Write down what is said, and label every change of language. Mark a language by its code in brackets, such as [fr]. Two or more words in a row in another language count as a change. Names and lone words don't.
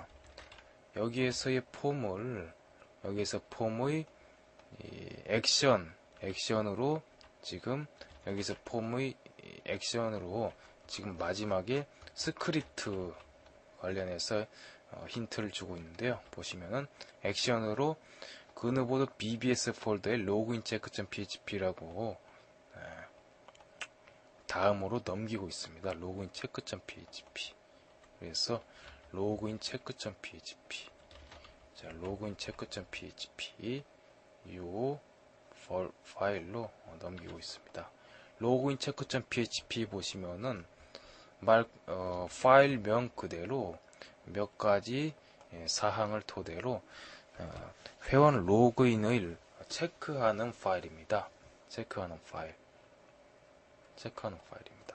[ko] 여기에서 폼의 액션으로 지금 여기서 폼의 액션으로 지금 마지막에 스크립트 관련해서 힌트를 주고 있는데요. 보시면은 액션으로 그누보드 BBS 폴더에 login check.php라고 다음으로 넘기고 있습니다. login check.php. 그래서 login check.php. 자, login check.php 요 파일로 넘기고 있습니다. login check.php 보시면은 파일명 그대로 몇 가지 사항을 토대로 회원 로그인을 체크하는 파일입니다. 체크하는 파일입니다.